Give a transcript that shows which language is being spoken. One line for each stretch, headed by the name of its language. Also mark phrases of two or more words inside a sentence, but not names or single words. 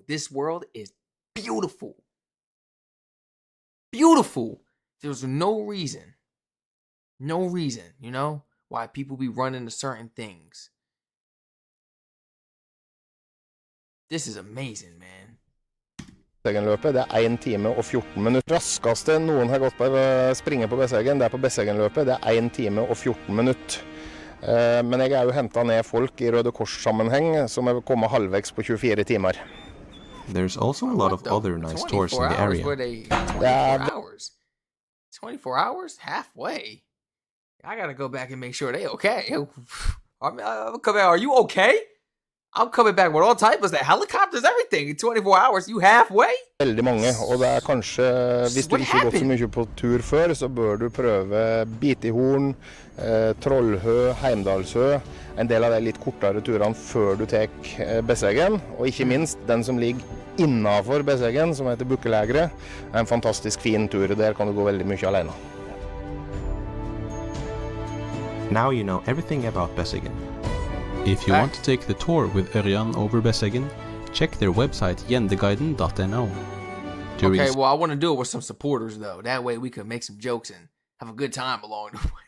English: This world is beautiful. Beautiful. There's no reason, you know, why people be running to certain things. This is amazing, man.
Norwegian: Besseggenløpet, det er 1 time og 14 minutter. Raskeste noen har gått på springe på Besseggen, det er på Besseggenløpet, det er 1 time og 14 minutter. Men jeg er jo hentet ned folk i Røde Kors-sammenheng som er kommet halvvegs på 24 timer.
English: There's also a lot of other nice tours in the area. 24 hours? 24 hours? Halfway? I gotta go back and make sure they okay. I'll come back. Are you okay? I'm coming back with all types of helicopters, everything. In 24 hours, you halfway?
Norwegian: Veldig mange, og det er kanskje, hvis du ikke har gått så mye på tur før, så bør du prøve Bitihorn, Trollhø, Heimdalshø, en del av de litt kortere turene før du tek Besseggen, og ikke minst den som ligger innenfor Besseggen, som heter Bukkelægre, er en fantastisk fin tur, der kan du gå veldig mye alene.
English: Now you know everything about Besseggen. If you want to take the tour with Ørjan over Besseggen, check their website gjendeguiden.no. Okay, well, I want to do it with some supporters, though. That way we could make some jokes and have a good time along the way.